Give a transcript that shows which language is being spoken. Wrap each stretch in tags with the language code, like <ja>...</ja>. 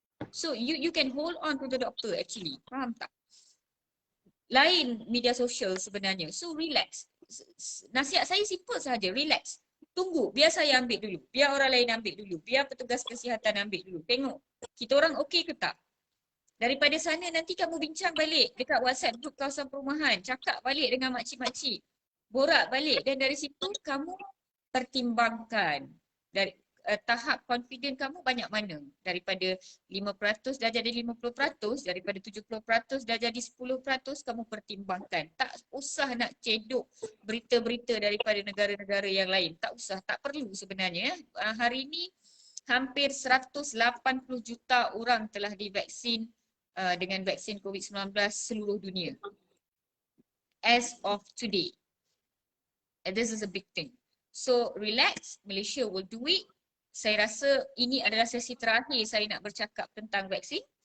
<en>So you can hold on to the doctor actually.</en> <ms>Faham tak? Lain media sosial sebenarnya.</ms> <en>So relax.</en> <ms>Nasihat saya simple sahaja, relax. Tunggu, biar saya ambil dulu. Biar orang lain ambil dulu. Biar petugas kesihatan ambil dulu. Tengok, kita orang okey ke tak? Daripada sana nanti kamu bincang balik dekat WhatsApp group kawasan perumahan. Cakap balik dengan makcik-makcik. Borak balik dan dari situ kamu pertimbangkan. tahap confident kamu banyak mana? Daripada 5% dah jadi 50%, daripada 70% dah jadi 10%, kamu pertimbangkan. Tak usah nak cedok berita-berita daripada negara-negara yang lain. Tak usah, tak perlu sebenarnya. Hari ini hampir 180 juta orang telah divaksin dengan vaksin COVID-19 seluruh dunia.</ms> <en>As of today. And this is a big thing. So relax, Malaysia will do it.</en> <ms>Saya rasa ini adalah sesi terakhir saya nak bercakap tentang vaksin.</ms>